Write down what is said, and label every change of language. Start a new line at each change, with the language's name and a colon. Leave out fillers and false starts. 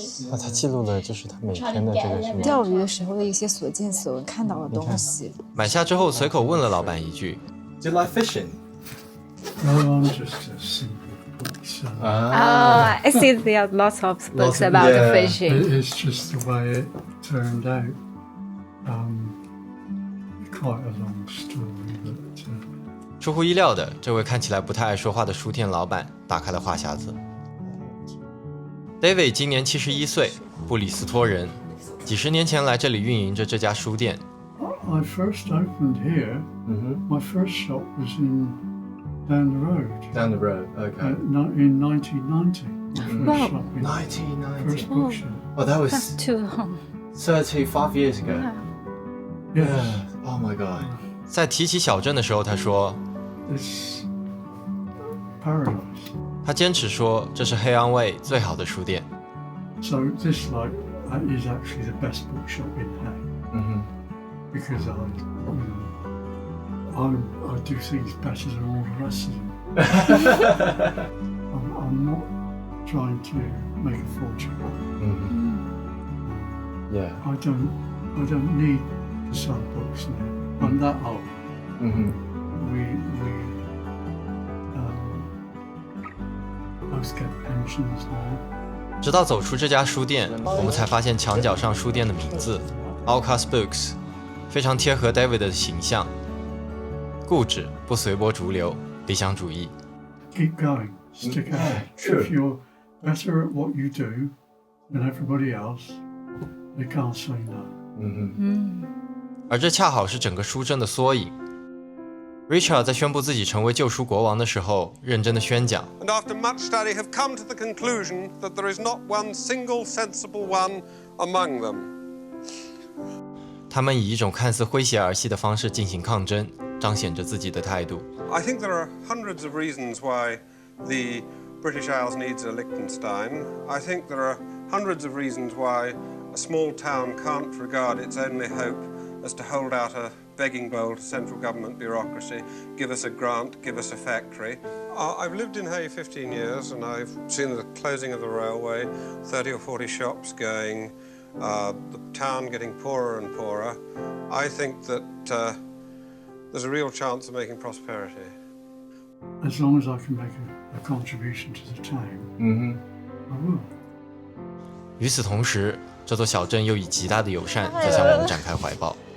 Chinese: 他记录了就是他每天的这个什么钓鱼的时候的一些所见所闻看到的东西。买下之后，随口问了老板一句 ：
English: “Do you like fishing？” No, I'm just a simple book. I see there are lots of books about fishing. It's just the way it turned out. Quite a long story, but.
Chinese: 出乎意料的，这位看起来不太爱说话的书店老板打开了话匣子。 David 今年71岁，布里斯托人，几十年前来这里运营着这家书店。
English: I first opened here. My first shop was down the road. Down the road, okay. In 1990. Wow. 1990. First bookshop. Oh, that was That's too long. 35 years ago. Yes. Oh my god.
Chinese: 在提起小镇的时候，他说
English: It's paradise.
Chinese: 他坚持说这是黑安卫最好的书店。
English: So this is actually the best bookshop in Hay. Because I do things better than all the rest of them. I'm not trying to make a fortune. Yeah. I don't need to sell books now. I'm that old. We both get pensions now.
Chinese: 直到走出这家书店，我们才发现墙角上书店的名字 Alcas Books， 非常贴合 David 的形象，固执，不随波逐流，理想主义。
English: Keep going. Stick at it. If you're better at what you do than everybody else, they can't say no.
Chinese: 而这恰好是整个书镇的缩影。Richard 在宣布自己成为救赎国王的时候，认真的宣讲。
English: And after much study have come to the conclusion that there is not one single sensible one among them.
Chinese: 他们以一种看似诙谐儿戏的方式进行抗争，彰显着自己的态度。
English: I think there are hundreds of reasons why the British Isles needs a Liechtenstein. I think there are hundreds of reasons why a small town can't regard its only hope as to hold out a begging bowl to central government bureaucracy, give us a grant, give us a factory. I've lived in Hay 15 years and I've seen the closing of the railway, 30 or 40 shops going, the town getting poorer and poorer. I think that there's a real chance of making prosperity. As long as I can make a contribution to the town, I will.
Chinese: 与此同时，这座小镇又以极大的友善在向我们展开怀抱。